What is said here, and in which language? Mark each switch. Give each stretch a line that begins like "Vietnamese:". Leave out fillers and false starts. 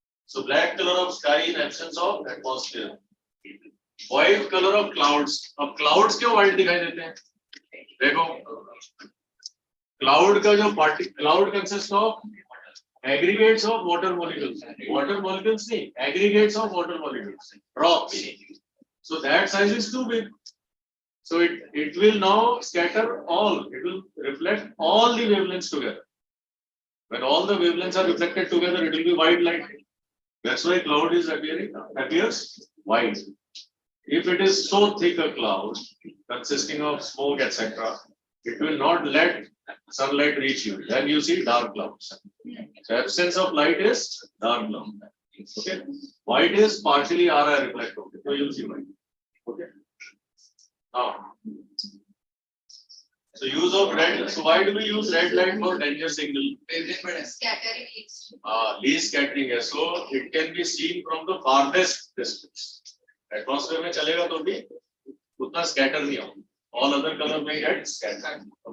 English: So black colour of sky in absence of atmosphere. White colour of clouds.
Hindi: अब clouds क्यों white दिखाई देते हैं? देखो, क्लाउड का जो cloud
English: Consist of aggregates of water molecules. Water molecules
Hindi: नहीं,
English: aggregates of water molecules. Drops. So that size is too big. So it will now scatter all, it will reflect all the wavelengths together. When all the wavelengths are reflected together, it will be white light. That's why cloud is appears white. If it is so thick a cloud consisting of smoke, etc., it will not let sunlight reach you. Then you see dark clouds. So absence of light is dark cloud. Okay. White is partially RI reflected. So you'll see white. Okay. Now, so use of red. So why do we use red light for danger signal? Scattering least. Least scattering
Hindi: है.
English: So it can be seen from the farthest distance.
Hindi: Atmosphere में चलेगा तो भी उतना scatter नहीं होगा.
English: All other color may get scattered.